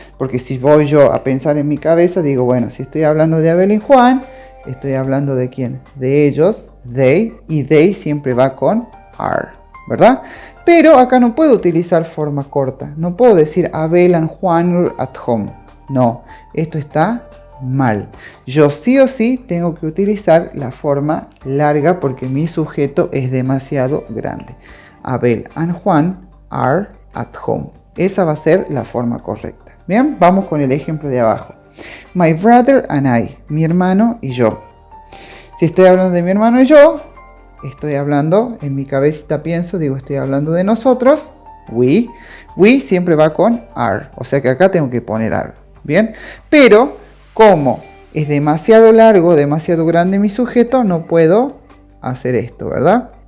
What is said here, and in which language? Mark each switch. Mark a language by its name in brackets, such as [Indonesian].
[Spanish] Porque si voy yo a pensar en mi cabeza, digo, bueno, si estoy hablando de Abel y Juan, estoy hablando de quién, de ellos, they, y they siempre va con are, ¿verdad? Pero acá no puedo utilizar forma corta, no puedo decir [English] Abel and Juan are at home, [Spanish] no, esto está mal. Yo sí o sí tengo que utilizar la forma larga porque mi sujeto es demasiado grande. [English] Abel and Juan are at home. [Spanish] Esa va a ser la forma correcta. Bien, vamos con el ejemplo de abajo. [English] My brother and I, [Spanish] mi hermano y yo. Si estoy hablando de mi hermano y yo, estoy hablando, en mi cabecita pienso, digo, estoy hablando de nosotros. We. We siempre va con are. O sea que acá tengo que poner are. Bien, pero como es demasiado largo, demasiado grande mi sujeto, no puedo hacer esto, ¿verdad?